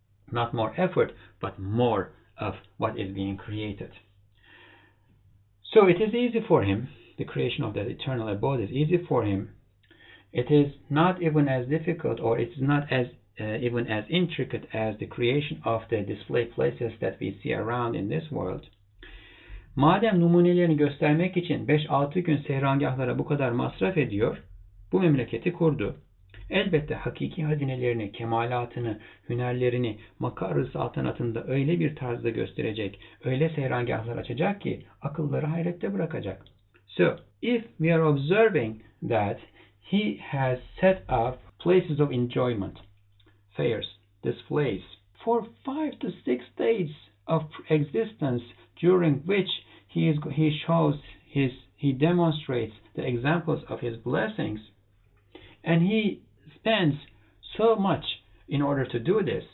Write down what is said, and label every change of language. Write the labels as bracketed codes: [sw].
[en] Not more effort, but more of what is being created. So it is easy for him. The creation of that eternal abode is easy for him. It is not even as difficult, or it's not as even as intricate as the creation of the display places that we see around in this world. [tr] Madem numunelerini göstermek için 5-6 gün seyrangahlara bu kadar masraf ediyor, bu memleketi kurdu. Elbette hakiki hazinelerini, kemalatını, hünerlerini makar-ı saltanatında öyle bir tarzda gösterecek, öyle seyrangahlar açacak ki akılları hayrette bırakacak. [en] So, if we are observing that he has set up places of enjoyment, fairs, displays, for 5 to 6 days of existence, during which he shows he demonstrates the examples of his blessings, and he spends so much in order to do this.